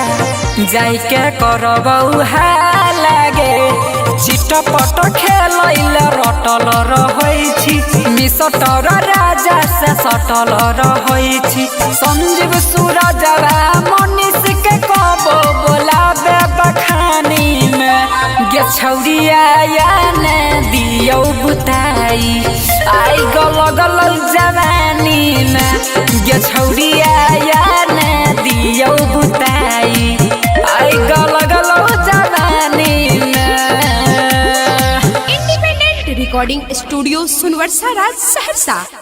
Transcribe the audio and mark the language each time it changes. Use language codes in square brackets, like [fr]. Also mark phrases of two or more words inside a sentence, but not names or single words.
[mai] जाई के करबौ लागे चिटपट खेलैले रटल रहै छी मिसटर राजा से सटल रहै छी संजीव सूरजवा मनीष के कबो बोलाबे बखानी में गे छौरिया या ने दियौ बुताई आई गो लगलौ जवानी में गे छौरिया या ने दियौ बुताई आई गो लगलौ जवानी में। [en] Independent Recording Studio Sunwarsa Raj Saharsa.